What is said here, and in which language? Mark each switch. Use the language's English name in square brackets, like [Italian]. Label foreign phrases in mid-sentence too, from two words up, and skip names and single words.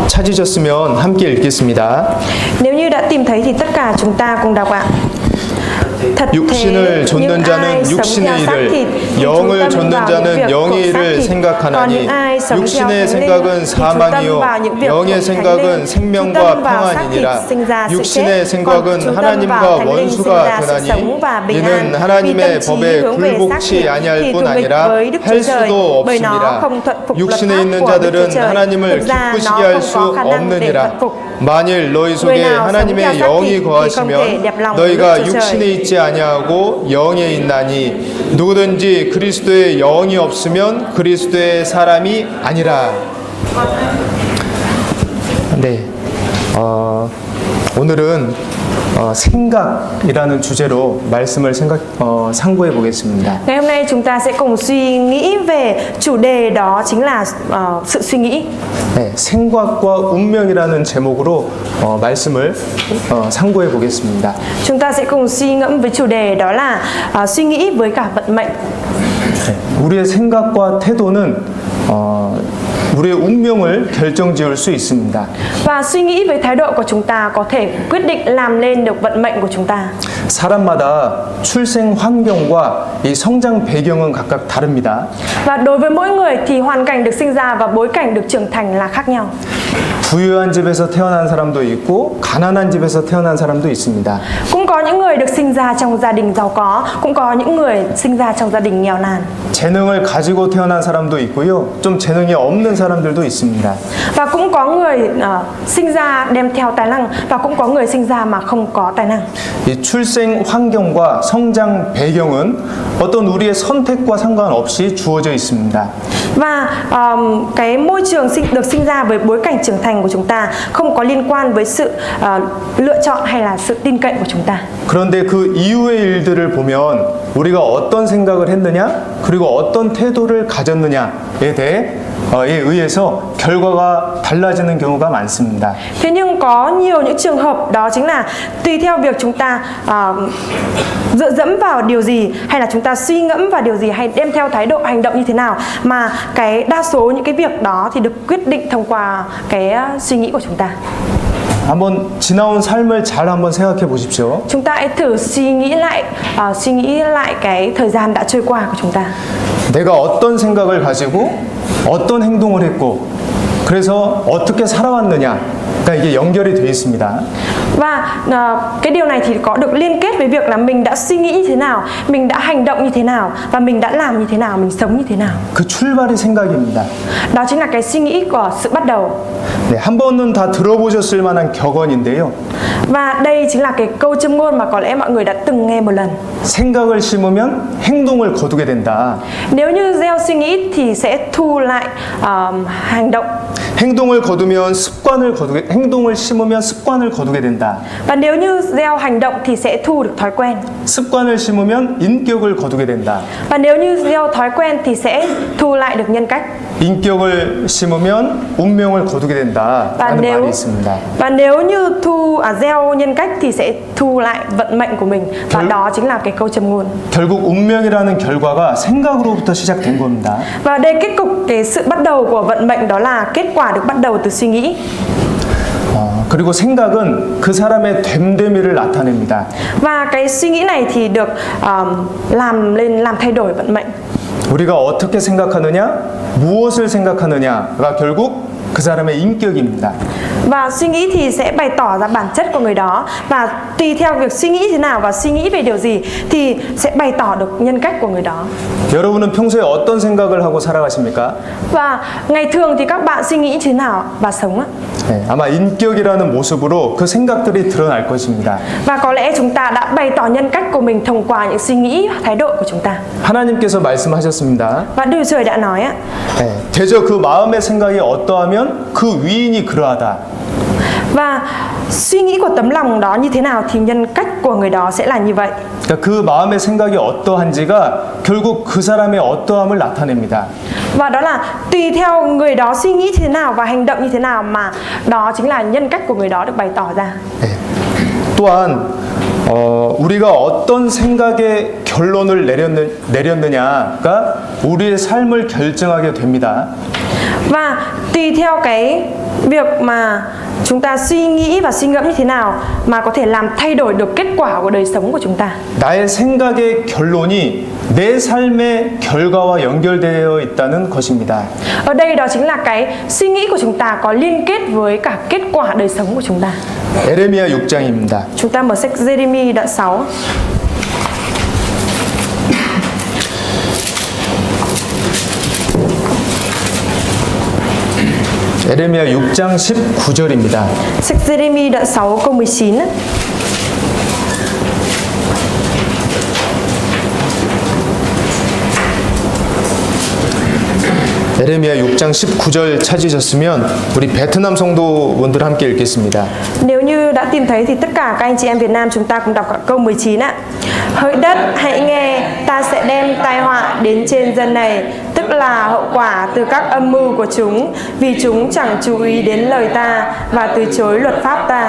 [Korean] 찾으셨으면 함께 읽겠습니다. [Vietnamese] Nếu như đã tìm thấy thì tất cả chúng ta cùng đọc ạ. Thật [Korean] 육신을 [Vietnamese] thế, [Korean] 좇는 [Vietnamese] những [Korean] 자는 [Vietnamese] ai sống [Korean] 육신의 [Vietnamese] theo xác [Korean] 일을, [Vietnamese] thịt thì chú [Korean] 영을 [Vietnamese] tâm [Korean] 좇는 [Vietnamese] vào những [Korean] 자는 [Vietnamese] việc [Korean] 영의 [Vietnamese] của xác [Korean] 일을 [Vietnamese] thịt. Còn [Korean] 생각하나니 [Vietnamese] những ai sống theo [Korean] 육신의 [Vietnamese] thánh linh [Korean] 생각은 [Vietnamese] thì chú tâm [Korean] 사망이요 [Vietnamese] vào những việc [Korean] 영의 [Vietnamese] của thánh [Korean] 생각은 [Vietnamese] linh. Chú [Korean] 생명과 [Vietnamese] tâm vào xác thịt [Korean] 평안이니라. [Vietnamese] sinh ra sự [Korean] 육신의 [Vietnamese] chết. Còn [Korean] 생각은 [Vietnamese] chú tâm [Korean] 하나님과 [Vietnamese] vào thánh linh sinh [Korean] 원수가 [Vietnamese] ra sự sống và [Korean] 되나니 [Vietnamese] bình an. [Korean] 이는 [Vietnamese] Vì [Korean] 하나님의 [Vietnamese] tâm trí [Korean] 법에 [Vietnamese] hướng về xác [Korean] 굴복치 [Vietnamese] thịt [Korean] 아니할 [Vietnamese] thì [Korean] 뿐 [Vietnamese] thù nghịch [Korean] 아니라 [Vietnamese] với Đức [Korean] 할 [Vietnamese] Chúa Trời, [Korean] 수도 [Vietnamese] bởi nó [Korean] 없음이라. [Vietnamese] không thuận phục luật [Korean] 육신에 [Vietnamese] pháp [Korean] 있는 [Vietnamese] của Đức Chúa [Korean] 자들은 [Vietnamese] Trời. [Korean] 하나님을 [Vietnamese] Thực ra [Korean] 기쁘시게 [Vietnamese] nó [Korean] 할 [Vietnamese] không [Korean] 수 [Vietnamese] có khả năng để [Korean] 없느니라. [Vietnamese] thuận phục. [Korean] 만일 너희 [Vietnamese] Người [Korean] 속에 [Vietnamese] nào sống theo [Korean] 하나님의 [Vietnamese] xác thịt [Korean] 영이 [Vietnamese] thì không [Korean] 거하시면 [Vietnamese] thể đẹp lòng với [Korean] 너희가 [Vietnamese] Đức Chúa Trời. [Korean] 육신에 있지 아니하고 영에 있나니 누구든지 그리스도의 영이 없으면 그리스도의 사람이 아니라. 네, 오늘은 생각이라는 주제로 말씀을 상고해 보겠습니다. [Vietnamese] Ngày hôm nay chúng ta sẽ cùng suy nghĩ về chủ đề đó chính là sự suy nghĩ. [Korean] 네, 생각과 운명이라는 제목으로 말씀을 상고해 보겠습니다. [Vietnamese] Chúng ta sẽ cùng suy ngẫm với chủ đề đó là suy nghĩ với cả vận mệnh. [Korean] 네, 우리의 생각과 태도는 우리의 운명을 결정지을 수 있습니다. [Vietnamese] Và suy nghĩ với thái độ của chúng ta có thể quyết định làm nên được vận mệnh của chúng ta. [Korean] 사람마다 출생 환경과 이 성장 배경은 각각 다릅니다. [Vietnamese] Và đối với mỗi người thì hoàn cảnh được sinh ra và bối cảnh được trưởng thành là khác nhau. [Korean] 부유한 집에서 태어난 사람도 있고 가난한 집에서 태어난 사람도 있습니다. [Vietnamese] Cũng có những người được sinh ra trong gia đình giàu có, cũng có những người sinh ra trong gia đình nghèo nàn. [Korean] 재능을 가지고 태어난 사람도 있고요. 좀 재능이 없는 사람들도 있습니다. [Vietnamese] Và cũng có người sinh ra đem theo tài năng và cũng có người sinh ra mà không có tài năng. [Korean] 이 출생 환경과 성장 배경은 어떤 우리의 선택과 상관없이 주어져 있습니다. [Vietnamese] Và cái môi trường được sinh ra với bối cảnh trưởng thành của chúng ta không có liên quan với sự lựa chọn hay là sự tin cậy của chúng ta. [Korean] 그런데 그 이후의 일들을 보면 우리가 어떤 생각을 했느냐 그리고 어떤 태도를 가졌느냐에 대해 의해서 결과가 달라지는 경우가 많습니다. [Vietnamese] Thế nhưng có nhiều những trường hợp đó chính là tùy theo việc chúng ta dựa dẫm vào điều gì hay là chúng ta suy ngẫm vào điều gì hay đem theo thái độ hành động như thế nào mà cái đa số những cái việc đó thì được quyết định thông qua cái suy nghĩ của chúng ta. [Korean] 한번 지나온 삶을 잘 한번 생각해 보십시오. [Vietnamese] Chúng ta hãy thử suy nghĩ lại cái thời gian đã trôi qua của chúng ta. [Korean] 내가 어떤 생각을 가지고 어떤 행동을 했고 그래서 어떻게 살아왔느냐. 그러니까 이게 연결이 되어 있습니다. [Vietnamese] Và cái điều này thì có được liên kết với việc là mình đã suy nghĩ như thế nào, mình đã hành động như thế nào và mình đã làm như thế nào, mình sống như thế nào. [Korean] 그 출발이 생각입니다. [Vietnamese] Đó chính là cái suy nghĩ của sự bắt đầu. [Korean] 네, 한 번은 다 들어보셨을 만한 격언인데요. [Vietnamese] Và đây chính là cái câu châm ngôn mà có lẽ mọi người đã từng nghe một lần. [Korean] 생각을 심으면 행동을 거두게 된다. [Vietnamese] Nếu như gieo suy nghĩ thì sẽ thu lại hành động. [Korean] 행동을 심으면 습관을 거두게 된다. [Vietnamese] Và nếu như gieo hành động thì sẽ thu được thói quen. [Korean] 습관을 심으면 인격을 거두게 된다. [Vietnamese] Và nếu như gieo thói quen thì sẽ thu lại được nhân cách. [Korean] 인격을 심으면 운명을 거두게 된다라는 말이 있습니다. [Vietnamese] Và nếu như gieo nhân cách thì sẽ thu lại vận mệnh của mình. Và đó chính là cái câu châm ngôn. [Korean] 결국 운명이라는 결과가 생각으로부터 시작된 겁니다. [Vietnamese] Và đây kết cục cái sự bắt đầu của vận mệnh đó là kết quả được bắt đầu từ suy nghĩ. [Korean] 그리고 생각은 그 사람의 됨됨이를 나타냅니다. [Vietnamese] Và cái suy nghĩ này thì được làm thay đổi vận mệnh. [Korean] 우리가 어떻게 생각하느냐, 무엇을 생각하느냐가 결국 그 사람의 인격입니다. [Vietnamese] Và suy nghĩ thì sẽ bày tỏ ra bản chất của người đó. Và tùy theo việc suy nghĩ thế nào và suy nghĩ về điều gì thì sẽ bày tỏ được nhân cách của người đó. [Korean] 여러분은 평소에 어떤 생각을 하고 살아가십니까? [Vietnamese] Và ngày thường thì các bạn suy nghĩ thế nào và sống á? [Korean] 네, 아마 인격이라는 모습으로 그 생각들이 드러날 것입니다. [Vietnamese] Và có lẽ chúng ta đã bày tỏ nhân cách của mình thông qua những suy nghĩ, thái độ của chúng ta. [Korean] 하나님께서 말씀하셨습니다. [Vietnamese] Và Đức Trời đã nói á, [Korean] 네, 대저 그 마음의 생각이 어떠하면 그 위인이 그러하다. [Vietnamese] và suy nghĩ của tấm lòng đó như thế nào thì nhân cách của người đó sẽ là như vậy. [Korean] 그러니까 그 마음의 생각이 어떠한지가 결국 그 사람의 어떠함을 나타냅니다. [Vietnamese] Và đó là tùy theo người đó suy nghĩ thế nào và hành động như thế nào mà đó chính là nhân cách của người đó được bày tỏ ra. [Korean] 네. 또한 우리가 어떤 생각의 결론을 내렸느냐가 우리의 삶을 결정하게 됩니다. [Vietnamese] Và tùy theo cái việc mà chúng ta suy nghĩ và suy ngẫm như thế nào mà có thể làm thay đổi được kết quả của đời sống của chúng ta. [Korean] 나의 생각의 결론이 내 삶의 결과와 연결되어 있다는 것입니다. [Vietnamese] Ở đây đó chính là cái suy nghĩ của chúng ta có liên kết với cả kết quả đời sống của chúng ta. [Korean] 에레미야 6장입니다. [Vietnamese] Chúng ta mở sách Giê-rê-mi đoạn 6. [Korean] 에레미야 6장 19절입니다. [Vietnamese] Sách Giê-rê-mi đoạn 6 câu 19 á. [Korean] 에레미야 6장 19절 찾으셨으면 우리 베트남 성도분들 함께 읽겠습니다. [Vietnamese] Nếu như đã tìm thấy thì tất cả các anh chị em Việt Nam chúng ta cùng đọc câu 19 ạ. Hỡi đất hãy nghe, ta sẽ đem tai họa đến trên dân này, tức là hậu quả từ các âm mưu của chúng, vì chúng chẳng chú ý đến lời ta và từ chối luật pháp ta.